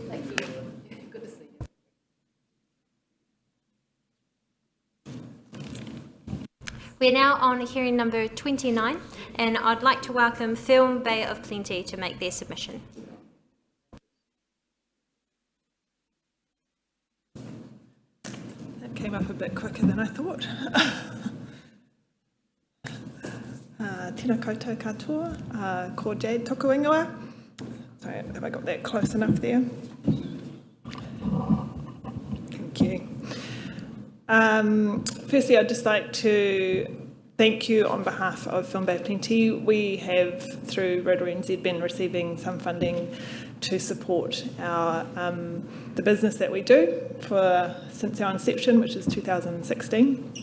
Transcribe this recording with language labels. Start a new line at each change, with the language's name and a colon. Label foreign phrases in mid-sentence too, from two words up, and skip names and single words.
English: We're now on hearing number 29, and I'd like to welcome Film Bay of Plenty to make their submission. That came up a bit quicker than I thought.
Māori: Tēnā koutou katoa, ko Jade toku ingoa.
English: Sorry, have I got that close enough there? Thank you. Firstly, I'd just like to thank you on behalf of Film Bay of Plenty. We have, through Rotorua NZ, been receiving some funding to support our the business that we do since our inception, which is 2016.